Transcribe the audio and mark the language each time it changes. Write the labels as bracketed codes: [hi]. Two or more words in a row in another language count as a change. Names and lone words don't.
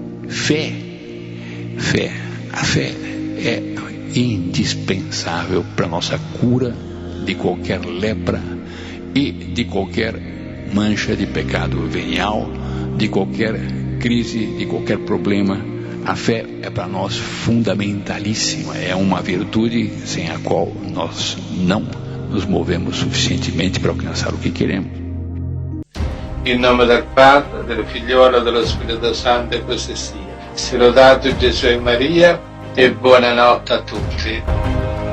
[pt] A fé é indispensável para a nossa cura de qualquer lepra e de qualquer mancha de pecado venial, de qualquer crise, de qualquer problema. A fé é para nós fundamentalíssima, é uma virtude sem a qual nós não nos movemos suficientemente para alcançar o que queremos. [it] In nome del Padre, del Figliolo e dello Spirito Santo, e così sia. Sia lodato Gesù e Maria, e buonanotte a tutti.